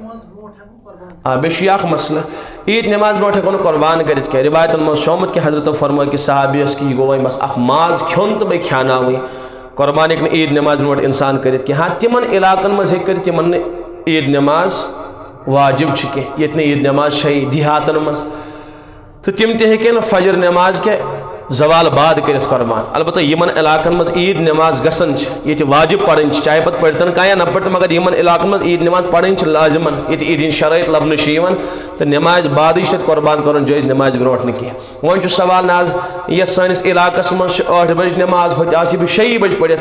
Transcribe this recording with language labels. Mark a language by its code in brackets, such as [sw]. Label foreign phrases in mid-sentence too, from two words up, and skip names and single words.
[ks] بیٚیہِ چھُ یہِ اکھ مسلہٕ عیٖد نٮ۪ماز برونٛٹھ ہٮ۪کو نہٕ قۄربان کٔرِتھ کینٛہہ رِوایتن منٛز چھُ آمُت کہِ حضرتو فرمٲے کہِ صحابیَس کہِ یہِ گوٚو وۄنۍ بس اکھ ماز کھیوٚن تہٕ بیٚیہِ کھیاناوٕنۍ قۄربان ہیٚکہِ نہٕ عیٖد نٮ۪ماز برونٛٹھ اِنسان کٔرِتھ کینٛہہ ہاں تِمن علاقن منٛز ہیٚکہِ کٔرِتھ یِمن نہٕ عیٖد نٮ۪ماز واجب چھِ کینٛہہ ییٚتہِ نہٕ عیٖد نٮ۪ماز چھےٚ دیہاتن منٛز تہٕ تِم تہِ ہیٚکن نہٕ فجر نٮ۪ماز کہِ زوال بعد کٔرِتھ قۄربان البتہ یِمن علاقن منٛز عیٖد نٮ۪ماز گژھان چھِ ییٚتہِ واجب پرٕنۍ چھِ چاہے پتہٕ پٔرتن کانٛہہ یا نہ پٔرتن مگر یِمن علاقن منٛز عیٖد نٮ۪ماز پرٕنۍ چھِ لازِمن ییٚتہِ عیٖد ہِنٛدۍ شرٲیط لبنہٕ چھِ یِوان تہٕ نٮ۪مازِ بادٕے چھُ تتہِ قۄربان کرُن جٲیز نٮ۪مازِ برونٛٹھ نہٕ کینٛہہ وۄنۍ چھُ سوال نہ حظ یتھ سٲنِس علاقس منٛز چھِ 8 بجہِ نٮ۪ماز ہوٚتہِ آسہِ بہٕ 6 بجہِ پٔرِتھ